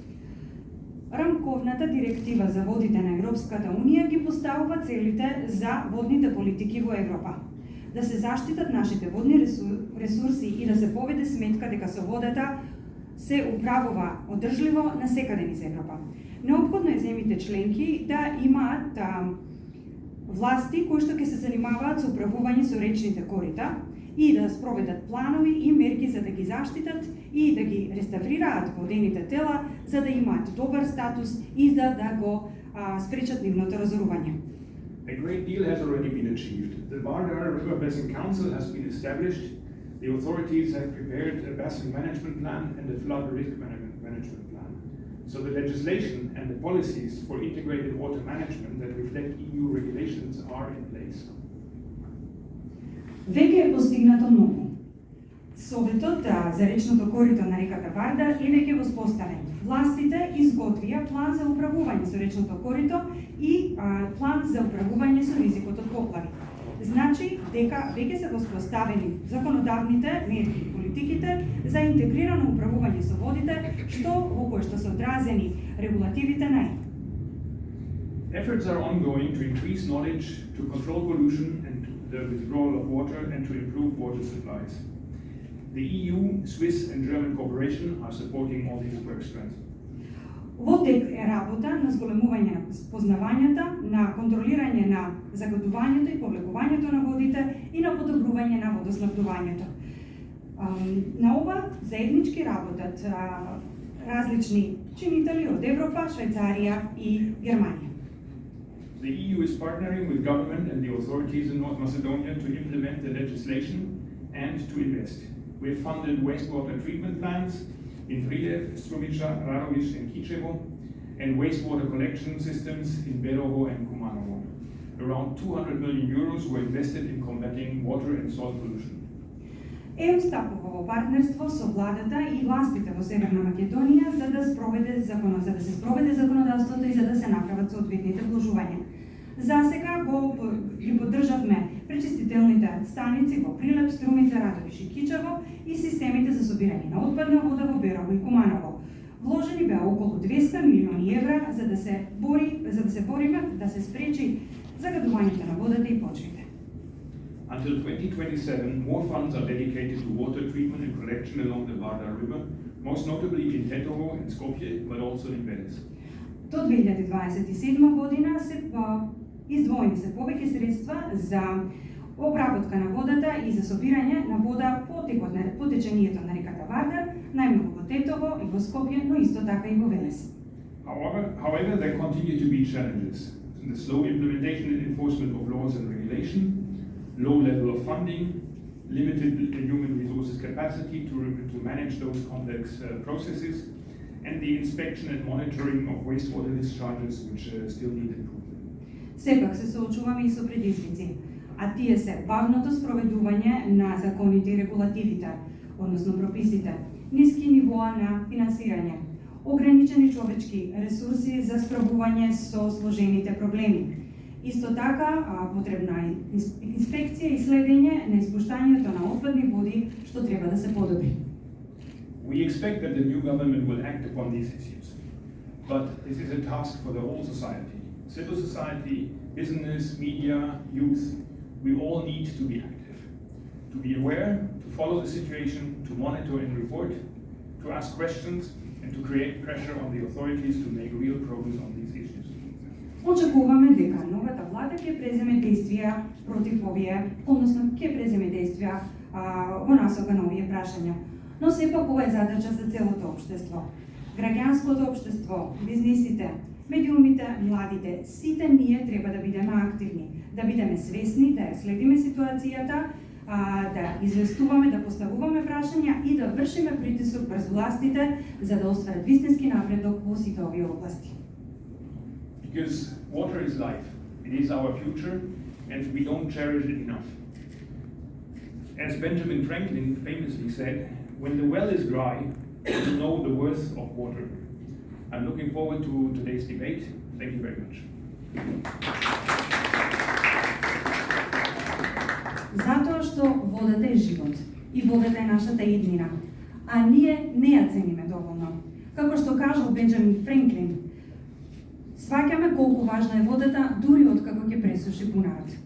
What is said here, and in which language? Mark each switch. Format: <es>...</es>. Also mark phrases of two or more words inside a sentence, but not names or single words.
<mk>Рамковната директива за водите на Европската Унија ги поставува целите за водните политики во Европа. Да се заштитат нашите водни ресурси и да се поведе сметка дека со водата се управува одржливо насекаде низ Европа. Неопходно е земјите членки да имаат власти кои што ќе се занимаваат со управување со речните корита и да спроведат планови и мерки за да ги заштитат и да ги реставрираат водените тела за да имаат добар статус и за да го спречат нивното разорување.</mk> <en>A great deal has already been achieved. The Vardar River Basin Council has been established. The authorities have prepared a basin management plan and a flood risk management plan. So the legislation and the policies for integrated water management that reflect EU regulations are in place.</en> <mk>Веќе е постигнато многу. Советот за речното корито на реката Вардар е веќе воспоставен. Властите изготвија план за управување со речното корито и план за управување со ризикот од поплави. Значи дека веќе се воспоставени законодавните мерки и политиките за интегрирано управување со водите, во кои што се одразени регулативите на ЕУ.</mk> <en>Efforts are ongoing to increase knowledge, to control pollution and the withdrawal of water and to improve water supplies. The EU, Swiss and German cooperation are supporting all these work strands.</en> <mk>Во тек е работа на зголемување на познавањата, на контролирање на загадувањето и повлекувањето на водите и на подобрување на водоснабдувањето. На ова заеднички работат различни чинители од Европа, Швајцарија и Германија.</mk> <en>The EU is partnering with government and the authorities in North Macedonia to implement the legislation and to invest. We have funded wastewater treatment plants in Prijev, Strumica, Radović and Kičevo, and wastewater collection systems in Berovo and Kumanovo. Around 200 million euros were invested in combating water and soil pollution.</en> <mk>ЕУ стапува во партнерство со владата и властите во Северна Македонија за да се спроведе законодавството и за да се направат соодветните вложувања. Засега ги поддржавме пречистителните станици во Прилеп, Струмица, Радовиш и Кичево и системите за собирање на отпадна вода во Берово и Куманово. Вложени беа околу 200 милиони евра за да се бориме да се спречи загадувањето на водата и почвите.</mk> <en>Until 2027, more funds are dedicated to water treatment and collection along the Vardar River, most notably in Tetovo and Skopje, but also in Veles.</en> <mk>До 2027 година се издвоени се повеќе средства за обработка на водата и за собирање на вода по течението на реката Вардар, најмногу во Тетово и во Скопје, но исто така и во Велес.</mk> <en>However, there continue to be challenges. The slow implementation and enforcement of laws and regulation, low level of funding, limited human resources capacity to manage those complex processes, and the inspection and monitoring of wastewater discharges, which still need improvement.</en> <mk>Сепак се соочуваме и со предизвици, а тие се бавното спроведување на законите и регулативите, односно прописите, ниски нивоа на финансирање, ограничени човечки ресурси за справување со сложените проблеми. Исто така, потребна е инспекција и следење на испуштањето на отпадни води, што треба да се подобри.</mk> <en>We expect that the new government will act upon these issues, but this is a task for the whole society. Civil society, business, media, youth, we all need to be active, to be aware, to follow the situation, to monitor and report, to ask questions, and to create pressure on the authorities to make real progress on these issues.</en> <mk>Очекуваме дека новата влада ќе преземе действија против овие, односно ќе преземе действија во насока на овие прашања. Но сепак ова е задача за целото општество. Граѓанското општество, бизнисите, медиумите, младите, сите ние треба да бидеме активни, да бидеме свесни, да ја следиме ситуацијата, да известуваме, да поставуваме прашања и да вршиме притисок врз властите за да остварат вистински напредок во сите овие области.</mk> <en>Because water is life, it is our future, and we don't cherish it enough. As Benjamin Franklin famously said, when the well is dry, you know the worth of water. I'm looking forward to today's debate. Thank you very much.</en> <mk>Затоа што водата е живот и водата е нашата еднина, а ние не ја цениме доволно. Како што кажал Бенджамин Франклин, сваќаме колку важна е водата дури откако ќе пресуши бунарот.</mk>